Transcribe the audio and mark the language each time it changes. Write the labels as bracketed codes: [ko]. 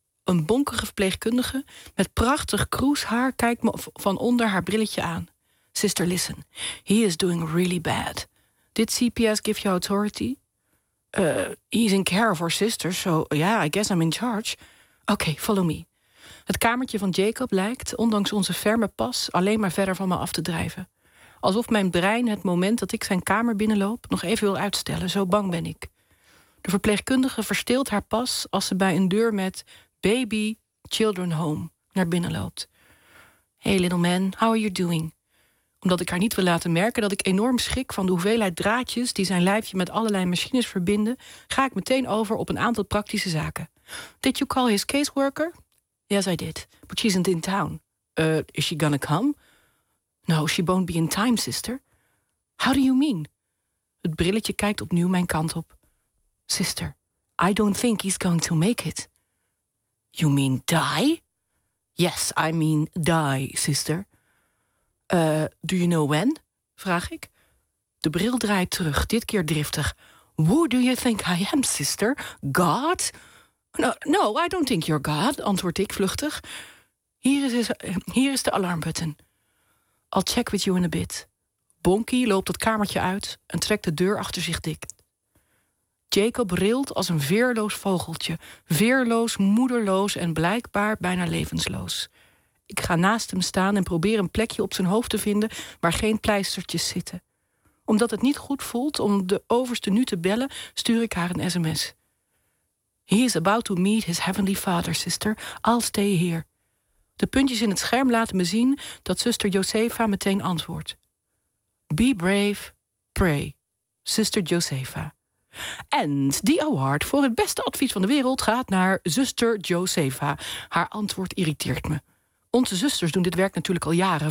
[nl] Een bonkige verpleegkundige met prachtig kroeshaar kijkt me van onder haar brilletje aan. [en] Sister, listen. He is doing really bad. Did CPS give you authority? He's in care of our sister, so yeah, I guess I'm in charge. Okay, follow me. [nl] Het kamertje van Jacob lijkt, ondanks onze ferme pas, alleen maar verder van me af te drijven. Alsof mijn brein het moment dat ik zijn kamer binnenloop nog even wil uitstellen, zo bang ben ik. De verpleegkundige verstilt haar pas als ze bij een deur met Baby Children Home naar binnen loopt. [en] Hey little man, how are you doing? [nl] Omdat ik haar niet wil laten merken dat ik enorm schrik van de hoeveelheid draadjes die zijn lijfje met allerlei machines verbinden, ga ik meteen over op een aantal praktische zaken. [en] Did you call his caseworker? Yes, I did. But she isn't in town. Is she gonna come? No, she won't be in time, sister. How do you mean? [nl] Het brilletje kijkt opnieuw mijn kant op. [en] Sister, I don't think he's going to make it. You mean die? Yes, I mean die, sister. Do you know when? [nl] Vraag ik. De bril draait terug, dit keer driftig. [en] Who do you think I am, sister? God? No, I don't think you're God, [nl] antwoord ik vluchtig. Hier is de alarmbutton. [en] I'll check with you in a bit. [nl] Bonky loopt het kamertje uit en trekt de deur achter zich dicht. Jacob rilt als een veerloos vogeltje. Veerloos, moederloos en blijkbaar bijna levensloos. Ik ga naast hem staan en probeer een plekje op zijn hoofd te vinden waar geen pleistertjes zitten. Omdat het niet goed voelt om de overste nu te bellen, stuur ik haar een sms. [en] He is about to meet his heavenly father, sister. I'll stay here. [nl] De puntjes in het scherm laten me zien dat zuster Josefa meteen antwoordt. [en] Be brave, pray, zuster Josefa. [nl] En die award voor het beste advies van de wereld gaat naar zuster Josefa. Haar antwoord irriteert me. Onze zusters doen dit werk natuurlijk al jaren.